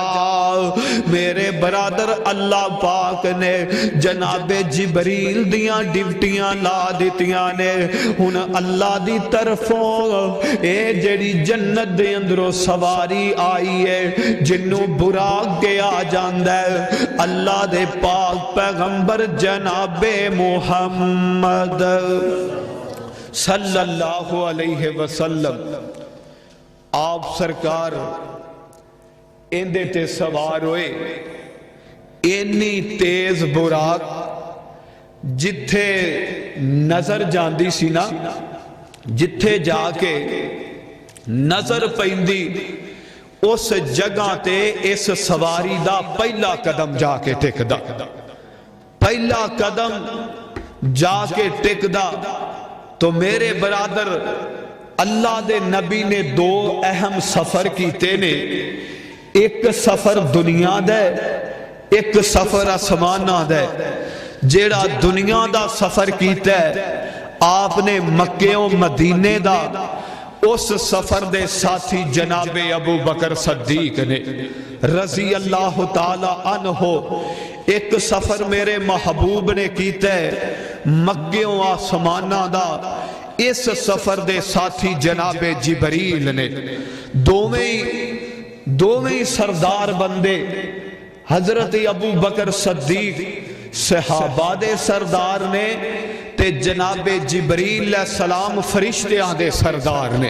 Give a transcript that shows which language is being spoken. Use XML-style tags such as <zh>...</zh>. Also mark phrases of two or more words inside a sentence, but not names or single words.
<pa>میرے برادر اللہ پاک نے جناب جبریل دیاں ڈیوٹیاں لا دیتیاں نے، ہن اللہ دی طرفوں اے جڑی جنت دے اندروں سواری آئی ہے جنوں براق کے آ جاندہ ہے، اللہ دے پاک پیغمبر جناب محمد</pa> <ar>صلی اللہ علیہ وسلم</ar> <pa>آپ سرکار اندے تے سوار ہوئے، اینی تیز براق جتھے نظر جاندی سی نا، جتھے جا کے نظر پیندی اس جگہ تے اس سواری دا پہلا قدم جا کے ٹک دا، پہلا قدم جا کے ٹکدا تو میرے برادر اللہ دے نبی نے دو اہم سفر کیتے نے، ایک سفر دنیا دا ایک سفر آسماناں دا۔ جیڑا دنیا دا سفر کیتا ہے آپ نے مکیوں مدینے دا، اس سفر دے ساتھی جناب ابو بکر صدیق نے</pa> <ar>رضی اللہ تعالی عنہ۔</ar> <pa>ایک سفر میرے محبوب نے کیتا ہے مکیوں آسماناں دا، اس سفر دے ساتھی جناب جبریل نے۔ دوویں سردار بندے حضرت ابو بکر صدیق صحابہ دے سردار نے تے جناب جبریل</pa> <ar>علیہ السلام</ar> <pa>فرشتیاں دے سردار نے۔</pa>